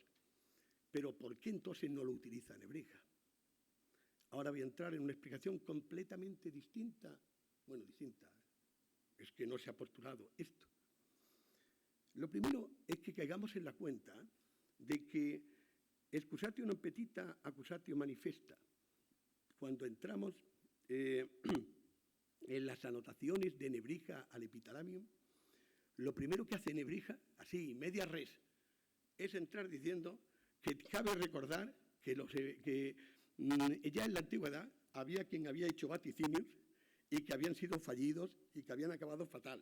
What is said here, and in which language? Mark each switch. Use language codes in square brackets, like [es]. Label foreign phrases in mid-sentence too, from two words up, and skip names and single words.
[es] Pero ¿por qué entonces no lo utiliza Nebrija? Ahora voy a entrar en una explicación completamente distinta. Bueno, distinta. Es que no se ha postulado esto. Lo primero es que caigamos en la cuenta de que [la] excusatio non petita, accusatio manifesta. [es] Cuando entramos en las anotaciones de Nebrija al Epithalamium, lo primero que hace Nebrija, así, [la] media res, [es] es entrar diciendo que cabe recordar que ya en la antigüedad había quien había hecho vaticinios y que habían sido fallidos y que habían acabado fatal.